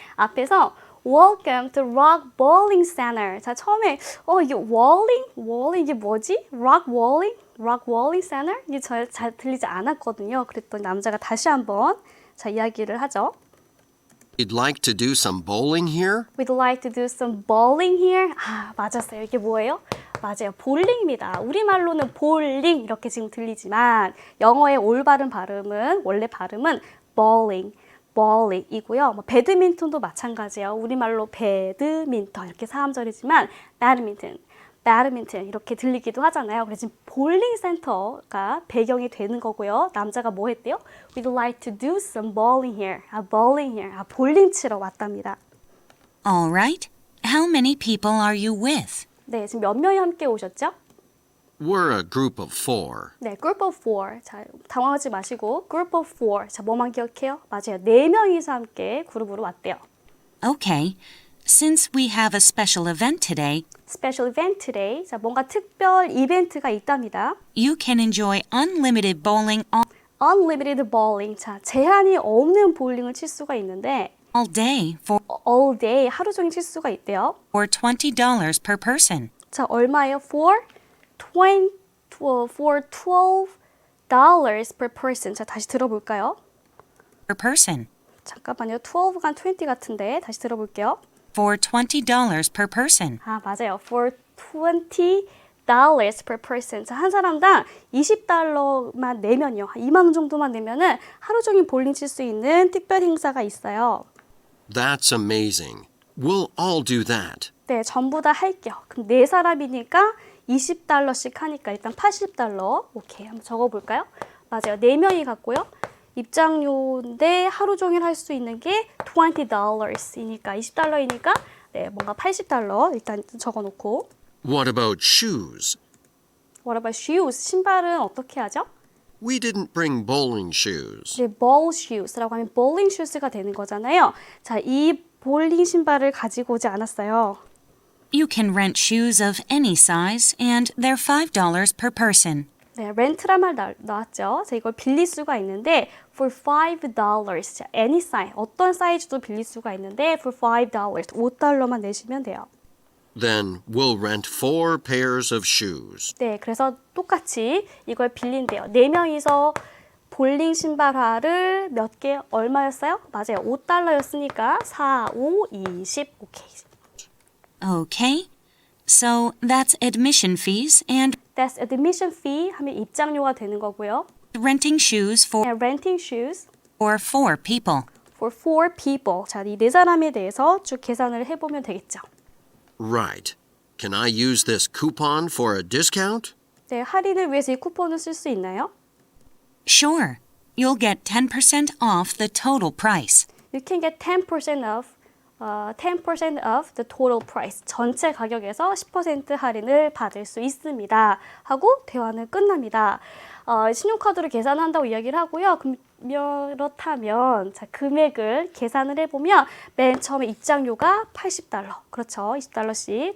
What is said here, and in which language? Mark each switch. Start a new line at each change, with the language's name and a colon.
Korean: 앞에서
English: Welcome to Rock Bowling Center.
Korean: 자, 처음에 이게 Bowling 이게 뭐지?
English: Rock Bowling Center?
Korean: 이게 잘 들리지 않았거든요. 그랬더니 남자가 다시 한번 자, 이야기를 하죠.
English: We'd like to do some bowling here. We'd like to do some bowling here.
Korean: 맞았어요. 이게 뭐예요? 맞아요. 볼링입니다. 우리말로는 볼링 이렇게 지금 들리지만 영어의 올바른 발음은 원래 발음은 bowling이고요. 배드민턴도 마찬가지예요. 우리말로 배드민턴 이렇게 4음절이지만 배드민턴 이렇게 들리기도 하잖아요. 그래서 지금 볼링 센터가 배경이 되는 거고요. 남자가 뭐 했대요?
English: We'd like to do some bowling here.
Korean: 볼링 치러 왔답니다.
English: All right. How many people are you with?
Korean: 네, 지금 몇 명이 함께 오셨죠?
English: We're a group of 4. 네, group of 4.
Korean: 자, 당황하지 마시고
English: group of 4.
Korean: 자, 뭐만 기억해요? 맞아요. 4명이서 함께 그룹으로 왔대요.
English: Okay. Since we have a special event today, Special event today.
Korean: 자, 뭔가 특별 이벤트가 있답니다.
English: you can enjoy unlimited bowling Unlimited bowling.
Korean: 자, 제한이 없는 볼링을 칠 수가 있는데
English: all day for all day,
Korean: 하루 종일 칠 수가 있대요.
English: $20 per person.
Korean: 자, 얼마예요?
English: For $12 per person.
Korean: 자, 다시 들어볼까요?
English: Per person.
Korean: 잠깐만요. 12가 20 같은데 다시 들어볼게요.
English: For $20 per person.
Korean: 맞아요.
English: For $20 per person.
Korean: 자, 한 사람당 $20만 내면요. 2만 원 정도만 내면은 하루 종일 볼링 칠 수 있는 특별 행사가 있어요.
English: That's amazing. We'll all do that.
Korean: 네, 전부 다 할게요. 그럼 4사람이니까 $20씩 하니까 일단 $80. 오케이, 한번 적어볼까요? 맞아요. 4명이 갔고요. 입장료인데 하루 종일 할 수 있는 게 $20이니까 $20이니까 네, 뭔가 $80 일단 적어놓고.
English: What about shoes? What about shoes?
Korean: 신발은 어떻게 하죠?
English: We didn't bring bowling shoes.
Korean: 네, ball shoes라고 하면 bowling shoes가 되는 거잖아요. 자, 이 볼링 신발을 가지고 오지 않았어요.
English: You can rent shoes of any size and they're $5 per person.
Korean: 네, 렌트란 말 나왔죠. 자, 이걸 빌릴 수가 있는데 for $5. 자,
English: any size,
Korean: 어떤 사이즈도 빌릴 수가 있는데 for $5, $5만 내시면 돼요.
English: Then we'll rent 4 pairs of shoes.
Korean: 네, 그래서 똑같이 이걸 빌린대요. 4명이서 볼링 신발화를 몇 개 얼마였어요? 맞아요. $5였으니까 4, 5, 20. 오케이.
English: Okay. So that's admission fees and That's admission fee
Korean: 하면 입장료가 되는 거고요.
English: renting shoes for And renting shoes 4 people. for 4 people.
Korean: 자, 이 4사람에 대해서 쭉 계산을 해보면 되겠죠.
English: Right. Can I use this coupon for a discount?
Korean: 네, 할인을 위해서 이 쿠폰을 쓸 수 있나요?
English: Sure. You'll get 10% off the total price. You can get 10% off 10% of the total price.
Korean: 전체 가격에서 10% 할인을 받을 수 있습니다. 하고 대화는 끝납니다. 신용카드로 계산한다고 이야기를 하고요. 그렇다면 자, 금액을 계산을 해보면 맨 처음에 입장료가 $80. 그렇죠. $20씩.